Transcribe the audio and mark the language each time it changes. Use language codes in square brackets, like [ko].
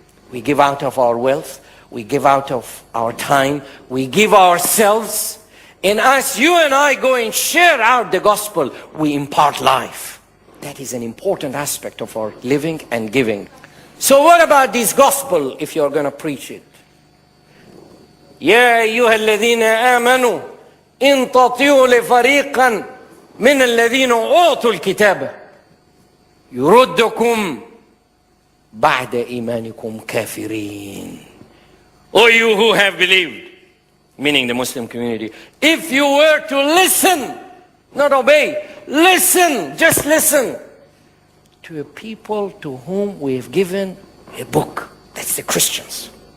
[en] We give out of our wealth, we give out of our time, we give ourselves, and as you and I go and share out the gospel, we impart life. That is an important aspect of our living and giving. So what about this gospel if you're going to preach it? [ar] يا أيها الذين آمنوا إن تطيعوا لفريقا من الذين أوتوا الكتاب يردكم بعد إيمانكم كافرين. [en] O you who have believed, meaning the Muslim community, if you were to listen, not obey, listen, just listen to a people to whom we have given a book. That's the Christians.